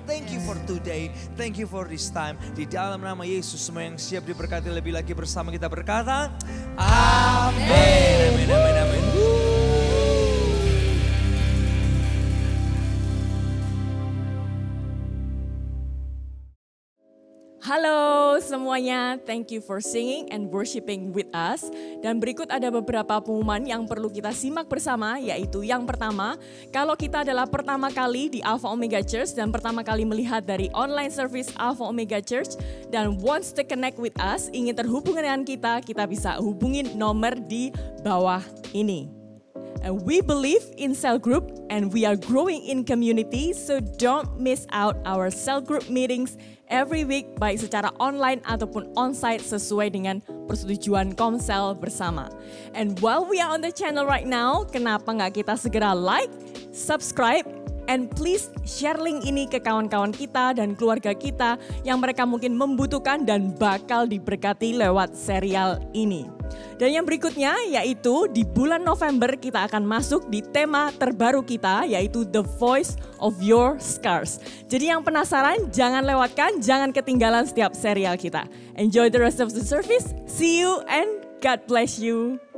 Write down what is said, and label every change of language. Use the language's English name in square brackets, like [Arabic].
[English] Thank you for today, thank you for this time. [Indonesian] Di dalam nama Yesus, semua yang siap diberkati lebih lagi bersama kita berkata, amin. Amin, amin, amin. Halo semuanya, [English] thank you for singing and worshiping with us. [Indonesian] Dan berikut ada beberapa pengumuman yang perlu kita simak bersama, yaitu yang pertama, kalau kita adalah pertama kali di Alpha Omega Church dan pertama kali melihat dari online service Alpha Omega Church dan [English] wants to connect with us, [Indonesian] ingin terhubung dengan kita, kita bisa hubungin nomor di bawah ini. [English] And we believe in cell group and we are growing in community, so don't miss out our cell group meetings every week, [Indonesian] baik secara online ataupun onsite sesuai dengan persetujuan Komsel bersama. [English] And while we are on the channel right now, [Indonesian] kenapa nggak kita segera like, subscribe, and please share link ini ke kawan-kawan kita dan keluarga kita yang mereka mungkin membutuhkan dan bakal diberkati lewat serial ini. Dan yang berikutnya yaitu di bulan November kita akan masuk di tema terbaru kita, yaitu The Voice of Your Scars. Jadi yang penasaran jangan lewatkan, jangan ketinggalan setiap serial kita. [English] Enjoy the rest of the service. See you and God bless you.